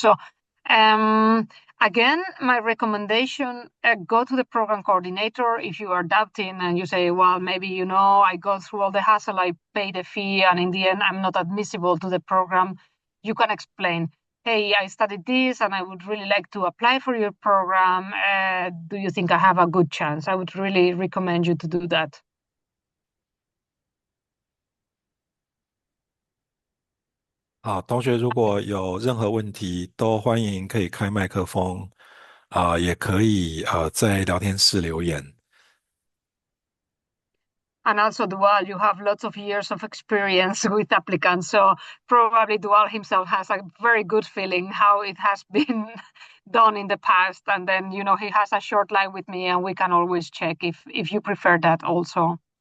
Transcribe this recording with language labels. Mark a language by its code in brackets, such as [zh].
[en] So again, my recommendation, go to the program coordinator if you are doubting and you say, well, maybe, I go through all the hassle, I pay the fee, and in the end, I'm not admissible to the program. You can explain, hey, I studied this and I would really like to apply for your program. Do you think I have a good chance? I would really recommend you to do that. [zh] 好，同学如果有任何问题，都欢迎可以开麦克风，也可以在聊天室留言。 [en] And also Dual, you have lots of years of experience with applicants, so probably Dual himself has a very good feeling how it has been done in the past. And then, he has a short line with me and we can always check if you prefer that also.